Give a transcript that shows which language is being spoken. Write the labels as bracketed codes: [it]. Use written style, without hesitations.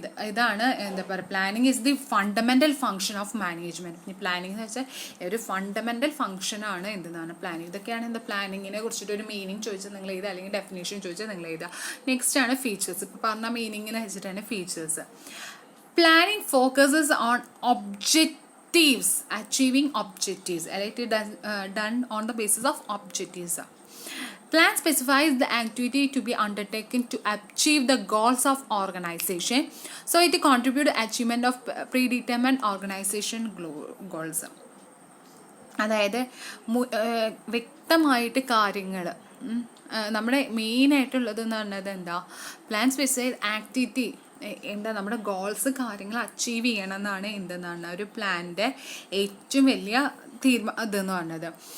[ml] ഇതാണ് എന്താ പറയുക, [en] Planning is the fundamental function of management. [ml] Planning എന്ന് വെച്ചാൽ ഒരു ഫണ്ടമെൻ്റൽ ഫങ്ഷനാണ് എന്തെന്നാണ് പ്ലാനിങ്. ഇതൊക്കെയാണ് എന്താ പ്ലാനിങ്ങിനെ കുറിച്ചിട്ട് ഒരു മീനിങ് ചോദിച്ചാൽ നിങ്ങൾ എഴുതുക, അല്ലെങ്കിൽ ഡെഫിനേഷൻ ചോദിച്ചാൽ നിങ്ങൾ എഴുതുക. നെക്സ്റ്റ് ആണ് ഫീച്ചേഴ്സ്. ഇപ്പോൾ പറഞ്ഞ മീനിങ്ങിനെ വെച്ചിട്ടാണ് features. [en] Planning focuses on objectives, achieving objectives. It is done on the basis of objectives. Plan specifies the activity to be undertaken to achieve the goals of organization. So it contributes to achievement of predetermined organization goals. [ml] അതായത് വ്യക്തമായിട്ട് കാര്യങ്ങൾ നമ്മുടെ മെയിനായിട്ടുള്ളത് എന്ന് പറഞ്ഞത് എന്താ, plan specified activity എന്താ, നമ്മുടെ ഗോൾസ് കാര്യങ്ങൾ അച്ചീവ് ചെയ്യണം എന്നാണ് എന്തെന്നാണ് ഒരു പ്ലാനിൻ്റെ ഏറ്റവും വലിയ ഇതെന്ന് പറഞ്ഞത്.